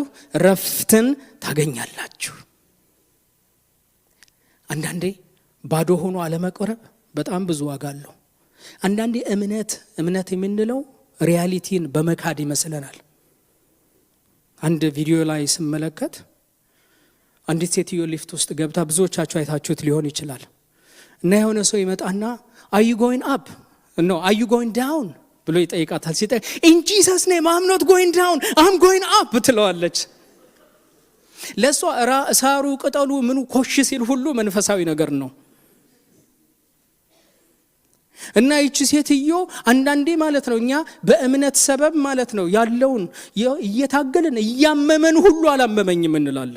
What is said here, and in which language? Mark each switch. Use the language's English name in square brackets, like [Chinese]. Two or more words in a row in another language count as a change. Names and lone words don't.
[Amharic] ረፍትን ታገኛላችሁ። አንዳንዴ ባዶ ሆኖ አለመቅረብ በጣም ብዙ ዋጋ አለው። አንዳንዴ እምነት የምንለው ሪያሊቲን በመካድ ይመስለናል። አንድ ቪዲዮ ላይ ስመለከት አንዲት ሴትዮ ሊፍት ውስጥ ገብታ ብዙዎቻችሁ አይታችሁት ሊሆን ይችላል እና የሆነ ሰው ይመጣና [English] are you going up no are you going down [Amharic] ብሎ ይጠይቃታል። ሲጠይቅ [English] in Jesus name I'm not going down I'm going up [Amharic] ትለዋለች። ለሷ ሳሩ ቅጠሉ ምኑ ኮሽ ሲል ሁሉ መንፈሳዊ ነገር ነው። እና ይቺ ሴትዮ አንዳንዴ ማለት ነው እኛ በእምነት ሰበብ ማለት ነው ያለውን እየታገልን እያመመን ሁሉ አላመመኝም እንላለን።